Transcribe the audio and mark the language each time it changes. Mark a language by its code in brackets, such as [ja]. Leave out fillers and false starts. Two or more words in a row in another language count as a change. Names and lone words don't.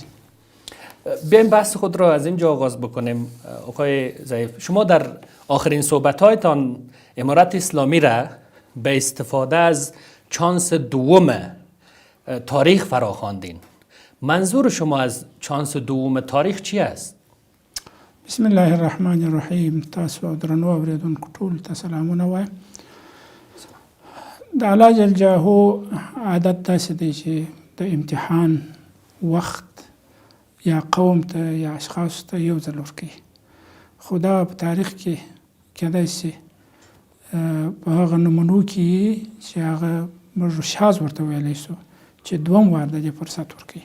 [fa] بیایم بحث خود را از اینجا آغاز بکنیم. آقای ضعیف، شما در آخرین صحبت‌هایتان امارت اسلامی را به استفاده از چانس دوم تاریخ فراخواندین. منظور شما از چانس دوم تاریخ چی است؟ [ar] بسم الله الرحمن الرحیم. [ps] تاسو او درنو اوریدونکو ټول ته سلامونه وایم. د الله جل جلاله عادت داسې دی چې د امتحان وخت یا قوم ته یا اشخاص ته یو ځل ورکوي، خو دا په تاریخ کې کیدای شي په هغه نمونو کې چې هغه موږ شاز ورته ویلی شو چې دوم وار د دې فرصت ورکوي.